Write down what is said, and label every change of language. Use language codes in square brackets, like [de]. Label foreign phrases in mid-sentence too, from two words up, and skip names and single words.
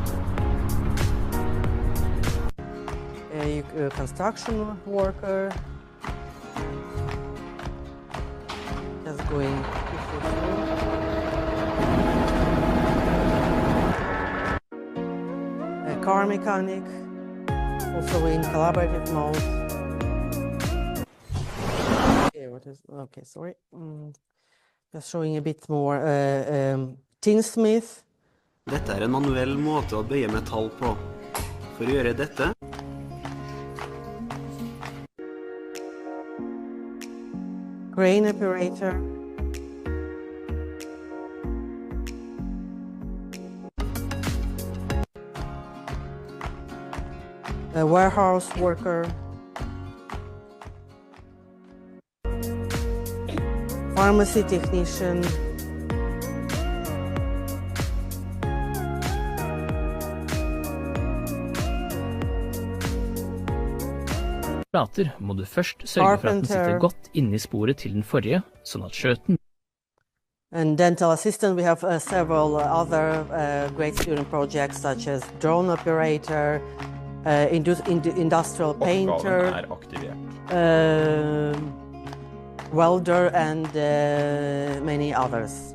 [en] A construction worker, just going a car mechanic, also in collaborative mode. Okay, sorry. Just showing a bit more tinsmith. [no] Dette en manuell måte å bøye metall på. For å gjøre dette [en] Crane operator. A warehouse worker. Pharmacy technician. [no] Plater må du først sørge for at den sitter godt inne I sporet til den forrige, sånn at skjøten. [en] And dental assistant, we have several other great student projects such as drone operator, industrial painter, welder, and many others.